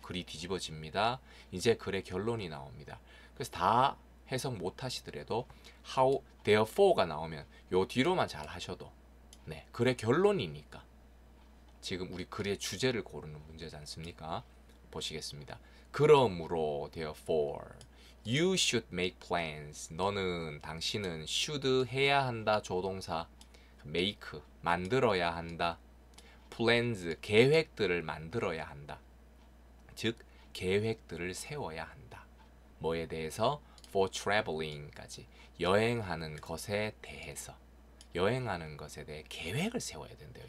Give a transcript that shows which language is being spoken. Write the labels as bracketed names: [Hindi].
[Korean] 글이 뒤집어집니다. 이제 글의 결론이 나옵니다. 그래서 다 해석 못 하시더라도 how, therefore가 나오면 요 뒤로만 잘 하셔도 네 글의 결론이니까 지금 우리 글의 주제를 고르는 문제지 않습니까? 보시겠습니다. 그러므로 [English] therefore you should make plans. [Korean] 당신은 should 해야 한다. 조동사 make 만들어야 한다. plans 계획들을 만들어야 한다. 즉 계획들을 세워야 한다. 뭐에 대해서? [English] for traveling [Korean] 까지 여행하는 것에 대해서 여행하는 것에 대해 계획을 세워야 된대요.